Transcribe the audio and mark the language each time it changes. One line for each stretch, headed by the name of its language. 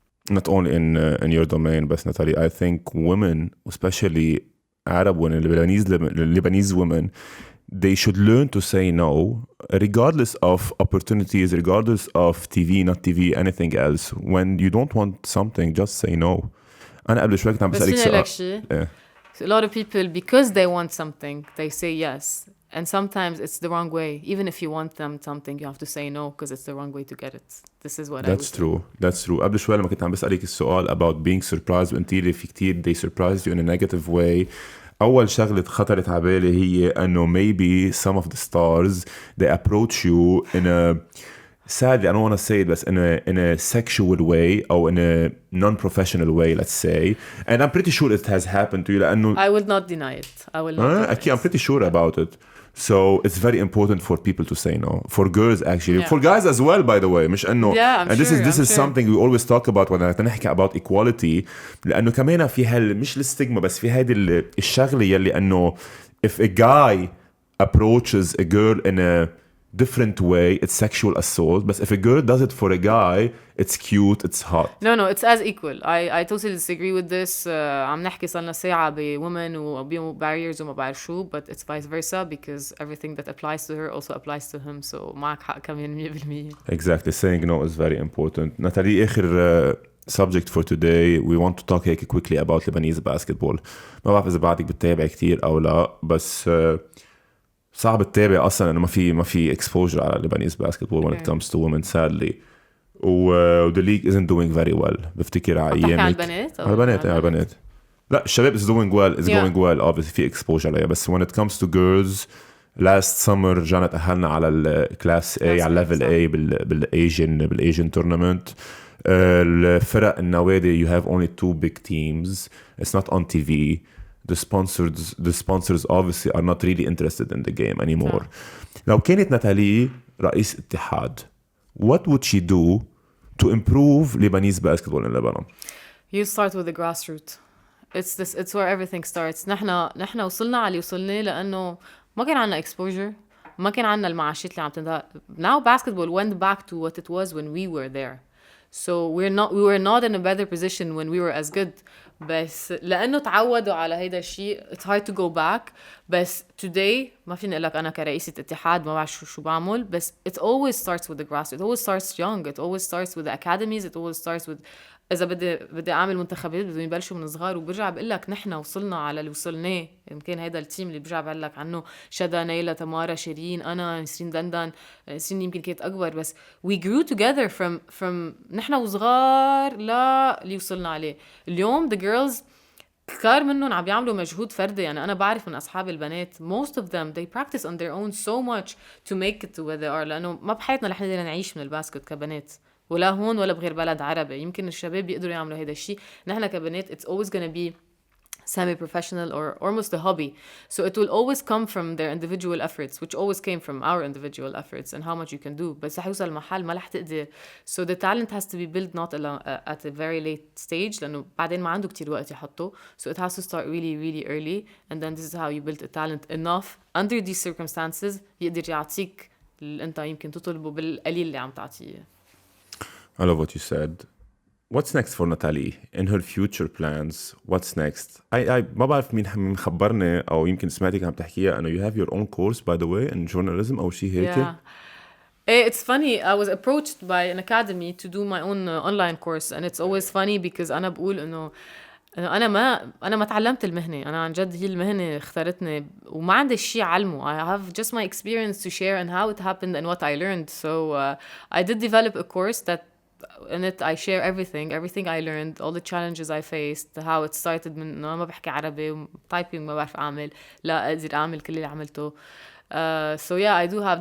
English: Not only in your domain, but Nathalie, I think women, especially Arab women, Lebanese women, they should learn to say no, regardless of opportunities, regardless of TV, not TV, anything else. When you don't want something, just say no.
Arabic: أنا قبل شوي كنت عم بسألك سؤال.
English: A lot of people, because they want something, they say yes. And sometimes it's the wrong way. Even if you want them something, you have to say no because it's the wrong way to get it. This is what That's true. That's true.
Arabic: قبل شوي لما كنت عم بسألك السؤال
English: about being surprised
Arabic: وانتي اللي في كتير
English: they surprised you in a negative way.
Arabic: أول شغلة خطرت على بالي هي أنه
English: maybe some of the stars they approach you in a sadly I don't want to say it but in a sexual way or in a non-professional way, let's say, and I'm pretty sure it has happened to you لأنه I will not deny it. I will not deny it. I'm pretty sure about it. So it's very important for people to say no. For girls actually, for guys as well, by the way.
Arabic: مش إنه
English: and this is something we always talk about when نحكي about equality.
Arabic: لأنه كمان في مش الستيغما بس في هذه الشغلة يلي إنه
English: if a guy approaches a girl in a different way, it's sexual assault. But if a girl does it for a guy, it's cute, it's hot. No, it's as equal. I totally disagree with this.
Arabic: عم نحكي صلنا ساعة بwomen وبيهم barriers وما بعرف شو,
English: but it's vice versa because everything that applies to her also applies to him. So
Arabic: معك حق كمان
English: 100%. Exactly. Saying no is very important. Nathalie, آخر subject for today. We want to talk هيك quickly about Lebanese basketball.
Arabic: ما بعرف إذا بعدك بتتابع كتير أو لا, بس صعب تتابع أصلاً إنه ما في exposure على
English: Lebanese basketball when it comes to women sadly. The league isn't doing very well.
Arabic: بفتكر على أيامك. على البنات. لا الشباب
English: is doing well. Going well. Obviously في exposure عليها. بس when it comes to girls, last summer
Arabic: جانا تأهلنا على الكلاس A على
English: level A بالAsian tournament.
Arabic: الفرق النوادي
English: you have only 2 big teams. It's not on TV. The sponsors obviously are not really interested in the game anymore.
Arabic: لو كانت ناتالي رئيس اتحاد,
English: what would she do to improve Lebanese basketball in Lebanon? You start with the grassroots. It's where everything starts.
Arabic: نحن وصلنا على اللي وصلنا لأنه ما كان عنا exposure, ما كان عنا المعاشات اللي عم تنتهى.
English: Now basketball went back to what it was when we were there. So we were not in a better position when we were as good.
Arabic: بس لأنه تعودوا على هيدا الشيء
English: it's hard to go back.
Arabic: بس today ما فيني أقول لك أنا كرئيسة اتحاد ما بعرف شو بعمل, بس
English: it always starts with the grassroots. It always starts young. It always starts with the academies. It always starts with
Arabic: إذا بدي أعمل منتخبات بدهم يبلشوا من صغار. وبرجع بقول لك نحن وصلنا على اللي وصلناه. يمكن هيدا التيم اللي برجع بقول لك عنه شدا, نيلة, تمارا, شيرين, أنا, نسرين دندن. نسرين يمكن كانت أكبر, بس
English: we grew together from
Arabic: نحن وصغار لا اللي وصلنا عليه اليوم.
English: The girls
Arabic: كتار منهم عم بيعملوا مجهود فردي. يعني أنا بعرف من أصحاب البنات
English: most of them they practice on their own so much to make it to where they are.
Arabic: لأنه ما بحياتنا رح نقدر نعيش من الباسكت كبنات, ولا هون ولا بغير بلد عربي. يمكن الشباب بيقدروا يعملوا هيدا الشيء. نحن كبنات
English: it's always going to be semi-professional or almost a hobby. So it will always come from their individual efforts, which always came from our individual efforts and how much you can do.
Arabic: بس رح يوصل محل ما رح تقدر.
English: So the talent has to be built not at a very late stage,
Arabic: لأنه بعدين ما عنده كتير وقت يحطه.
English: So it has to start really, really early. And then this is how you build a talent enough under these circumstances
Arabic: يقدر يعطيك اللي أنت يمكن تطلبه بالقليل اللي عم تعطيه.
English: I love what you said. What's next for Nathalie in her future plans? What's next?
Arabic: I ما بعرف مين خبرني أو يمكن سمعتك عم تحكيها أنه
English: you have your own course by the way in journalism
Arabic: أو شيء هيك.
English: Yeah. It's funny. I was approached by an academy to do my own online course, and it's always funny because
Arabic: أنا بقول إنه أنا ما تعلمت المهنة. أنا عن جد هي المهنة اختارتني وما عندي شيء علمه.
English: I have just my experience to share and how it happened and what I learned. So I did develop a course that in it I share everything I learned, all the challenges I faced, how it started
Arabic: من إنه ما بحكي عربي,
English: typing
Arabic: ما بعرف أعمل, لا أقدر أعمل كل اللي عملته.
English: So yeah, I do have.